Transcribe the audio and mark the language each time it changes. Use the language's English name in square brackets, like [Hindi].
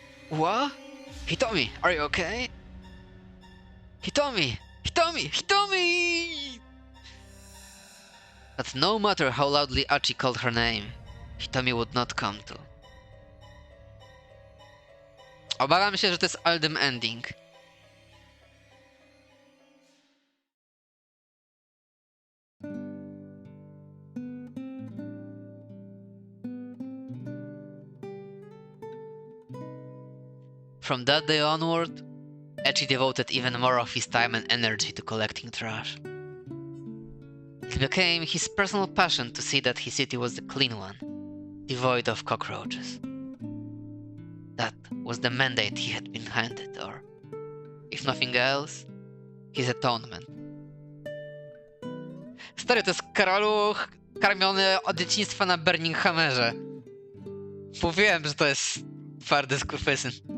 [English] What? Hitomi, are you okay? Hitomi! Hitomi! Hitomi! But no matter how loudly Achi called her name, Hitomi would not come to. [Polish] Obawiam się, że to jest Aldem ending. [English] From that day onward, Echi devoted even more of his time and energy to collecting trash. It became his personal passion to see that his city was a clean one, devoid of cockroaches. That was the mandate he had been handed, or, if nothing else, his atonement. [Polish] Stary, to jest karaluch karmiony od dzieciństwa na Burning Hammerze. Mówiłem, że to jest twardy skurwysyn.